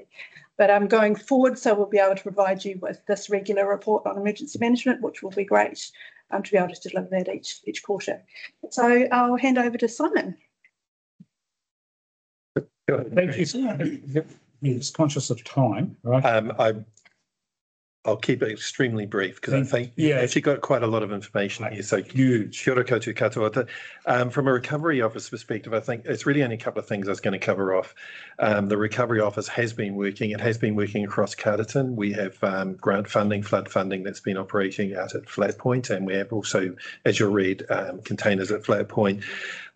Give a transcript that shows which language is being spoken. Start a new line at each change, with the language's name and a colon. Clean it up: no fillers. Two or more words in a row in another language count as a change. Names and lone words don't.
English: But going forward, so we'll be able to provide you with this regular report on emergency management, which will be great to be able to deliver that each quarter. So I'll hand over to Simon. Thank you. He's conscious of time, right? I'll keep it extremely brief because I think you've actually got quite a lot of information here. So huge.
Māori: Kia ora koutou katoa.
English: From a recovery office perspective, I think it's really only a couple of things I was going to cover off. The recovery office has been working. It has been working across Carterton. We have grant funding, flood funding that's been operating out at Flat Point, and we have also, as you'll read, containers at Flat Point.